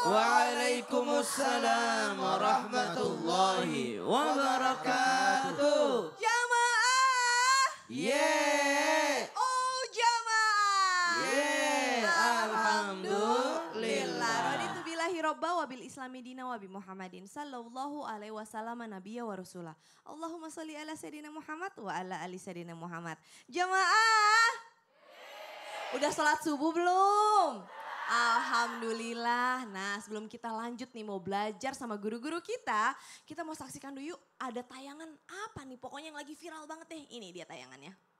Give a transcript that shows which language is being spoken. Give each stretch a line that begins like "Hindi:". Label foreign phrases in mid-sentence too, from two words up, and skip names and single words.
Arabic: وعليكم السلام ورحمة الله وبركاته.
Indonesian: Jamaah. Yeah. Oh jamaah. Yeah. Alhamdulillah.
Arabic: رضيت بالله ربا وبالإسلام دينا وبمحمد صلى الله عليه وسلم نبيا ورسوله. اللهم صل على سيدنا محمد وعلى آل سيدنا محمد.
Indonesian: Jamaah. Udah sholat subuh belum? Alhamdulillah. Nah sebelum kita lanjut nih mau belajar sama guru-guru kita mau saksikan dulu yuk ada tayangan apa nih pokoknya yang lagi viral banget deh. Ini dia tayangannya.